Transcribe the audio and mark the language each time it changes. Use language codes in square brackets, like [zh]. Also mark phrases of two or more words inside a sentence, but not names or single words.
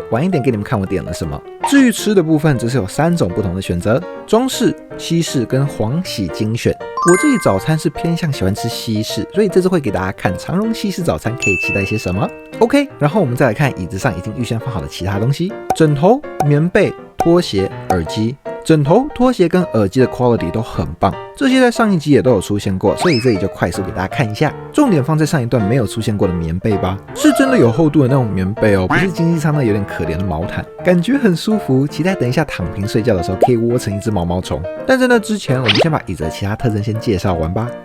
[zh] 晚一點給你們看我點了什麼。至於吃的部分，則是有3種不同的選擇：中式、西式跟黃喜精選。我自己早餐是偏向喜歡吃西式，所以這次會給大家看長榮西式早餐可以期待些什麼。OK， 然後我們再來看椅子上已經預先放好的其他東西：枕頭、棉被、拖鞋、耳機。枕頭、拖鞋跟耳機的 quality 都很棒，這些在上一集也都有出現過，所以這裡就快速給大家看一下。重點放在上一段沒有出現過的棉被吧，是真的有厚度的那種棉被哦，不是經濟艙那有點可憐的毛毯，感覺很舒服。期待等一下躺平睡覺的時候可以窩成一隻毛毛蟲。但在那之前，我們先把椅子的其他特徵先介紹完吧。